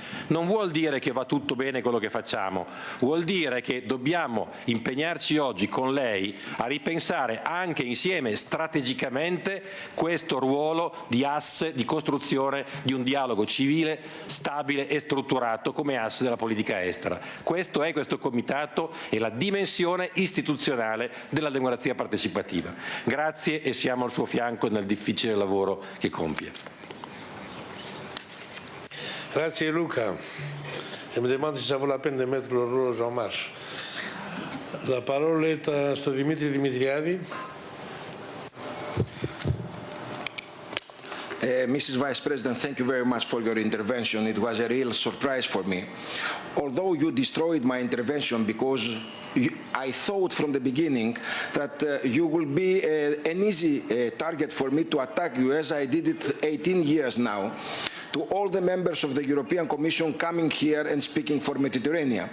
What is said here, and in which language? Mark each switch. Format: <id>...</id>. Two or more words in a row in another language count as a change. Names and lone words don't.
<it>Non vuol dire che va tutto bene quello che facciamo, vuol dire che dobbiamo impegnarci oggi con lei a ripensare anche insieme strategicamente questo ruolo di asse di costruzione di un dialogo civile, stabile e strutturato come asse della politica estera. Questo è questo Comitato e la dimensione istituzionale della democrazia partecipativa. Grazie e siamo al suo fianco nel difficile lavoro che compie. Grazie Luca.</it> <fr>Je me demande si ça vaut la peine de mettre l'horloge en marche. La parole est à Dimitri Dimitriadi.</fr> <en>Mrs. Vice President, thank you very much for your intervention. It was a real surprise for me. Although you destroyed my intervention because I thought from the beginning that you will be an easy target for me to attack you, as I did it 18 years now, to all the members of the European Commission coming here and speaking for Mediterranean.</en>